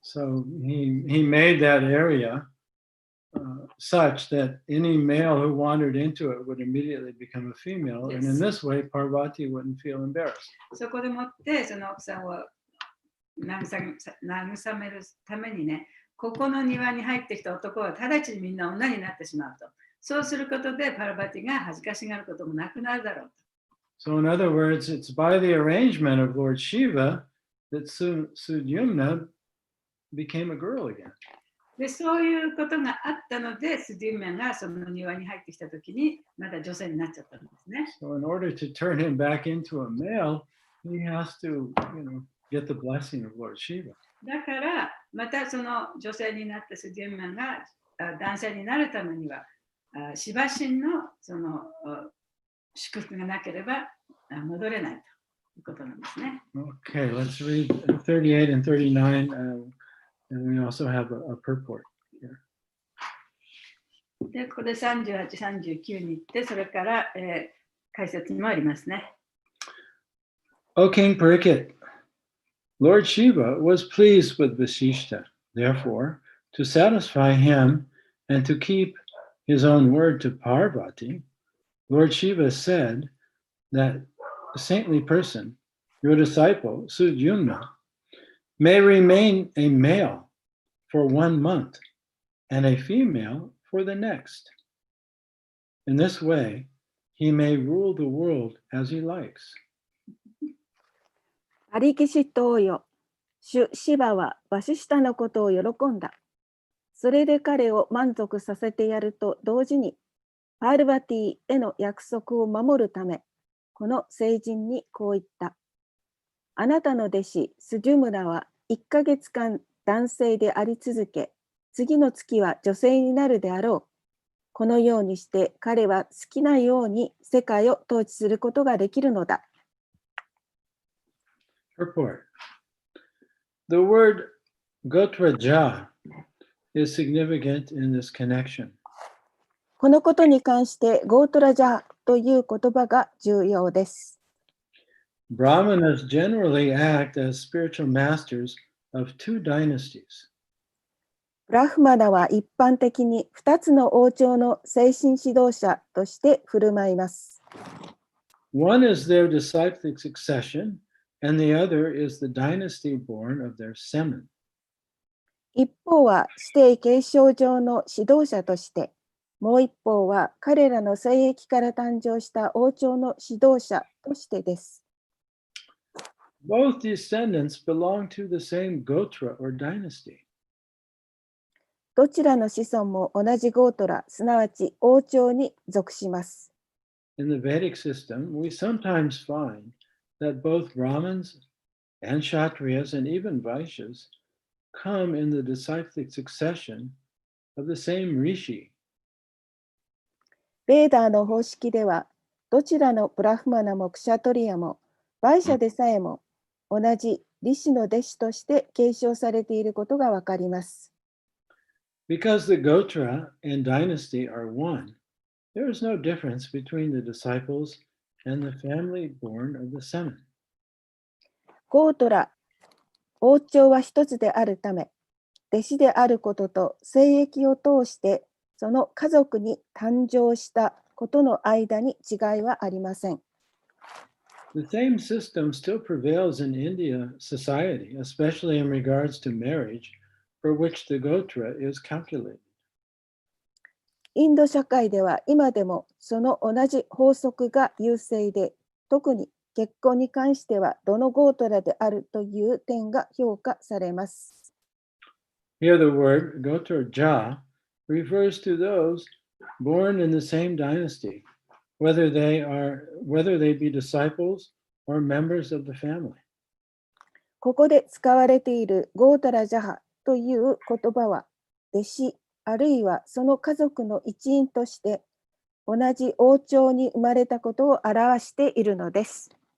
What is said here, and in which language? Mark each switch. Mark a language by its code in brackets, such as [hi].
[en] So he made that area such that any male who wandered into it would immediately become a female. Yes. And in this way, Parvati wouldn't feel embarrassed. [ja] そこでもってその奥さんを慰めるためにね、ここの庭に入ってきた男は直ちにみんな女になってしまうと。そうすることでパラバティが恥ずかしがることもなくなるだろうと。 [en] So in other words, it's by the arrangement of Lord Shiva that Sudyumna became a girl again. [ja] で、そういうことがあったので、スデューメンがその庭に入ってきたときに、まだ女性になっちゃったんですね。 [en] So in order to turn him back into a male, he has to, get the blessing of Lord Shiva. [ja] だから、またその女性になったスデューメンが男性になるためには、シバ神のその祝福がなければ戻れないということなんですね。 [en] Okay, let's read 38 and 39. And we also have a purport here. [ja] で、ここで38、39に行って、それから、解説にもありますね。 [en] O King Parikit, Lord Shiva was pleased with Vasishta. Therefore, to satisfy him and to keep his own word to Parvati, Lord Shiva said that a saintly person, your disciple, Sudyumna, may remain a male for 1 month and a female for the next. In this way, he may rule the world as he likes. [ja] パリキシトーよ、主シバはバシシタのことを喜んだ。それで彼を満足させてやると同時に、パールバティへの約束を守るため、この聖人にこう言った。あなたの弟子スデュムラは1ヶ月間男性であり続け、次の月は女性になるであろう。このようにして彼は好きなように世界を統治することができるのだ。 [en] Purport. The word Gotraja is significant in this connection. [ja] このことに関してゴートラジャーという言葉が重要です。 [en] Brahmanas generally act as spiritual masters of two dynasties. [ja] ブラフマナは一般的に2つの王朝の精神指導者として振る舞います。 [en] One is their disciplic succession, and the other is the dynasty born of their semen. [ja] 一方は指定継承上の指導者として、もう一方は彼らの精液から誕生した王朝の指導者としてです。 [en] Both descendants belong to the same Gotra or dynasty. [ja] どちらの子孫も同じゴートラ、すなわち王朝に属します。 [en] In the Vedic system, we sometimes find that both Brahmins and Kshatriyas and even Vaishyas come in the disciplic succession of the same rishi. [ja] ベーダーの方式では、どちらのブラフマナもクシャトリアも、バイシャでさえも同じリシの弟子として継承されていることがわかります。 [en] Because the Gotra and dynasty are one, there is no difference between the disciples and the family born of the semen. [ja] ゴートラ、王朝は一つであるため、弟子であることと精液を通してその家族に誕生したことの間に違いはありません。 [en] The same system still prevails in India society, especially in regards to marriage, for which the Gotra is calculated. [ja] インド社会では今でもその同じ法則が優勢で、特に結婚に関してはどのゴートラであるという点が評価されます。 [en] Here the word Gotraja refers to those born in the same dynasty, whether they be disciples or members of the family. [ja] ここで使われているゴータラジャハという言葉は、弟子あるいはその家族の一員として同じ王朝に生まれたことを表しているのです。